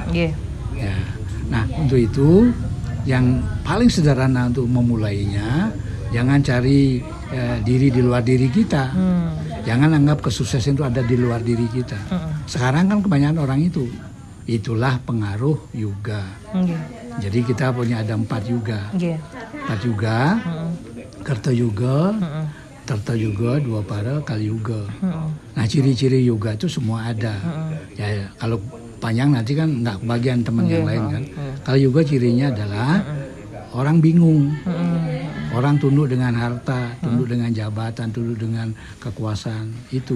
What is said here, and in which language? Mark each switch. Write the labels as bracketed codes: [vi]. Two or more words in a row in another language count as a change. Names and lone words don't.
[id] Ya, nah untuk itu yang paling sederhana untuk memulainya, jangan cari diri di luar diri kita. Jangan anggap kesuksesan itu ada di luar diri kita. Sekarang kan kebanyakan orang itu. Itulah pengaruh yoga. Jadi kita punya ada 4 yoga. 4 yoga, Karta yoga, Tarta yoga, Dwapara, Kali yoga. Nah ciri-ciri yoga itu semua ada. Ya kalau panjang nanti kan nggak bagian teman yang lain kan. Kali yoga cirinya adalah orang bingung. Orang tunduk dengan harta, tunduk dengan jabatan, tunduk dengan kekuasaan itu.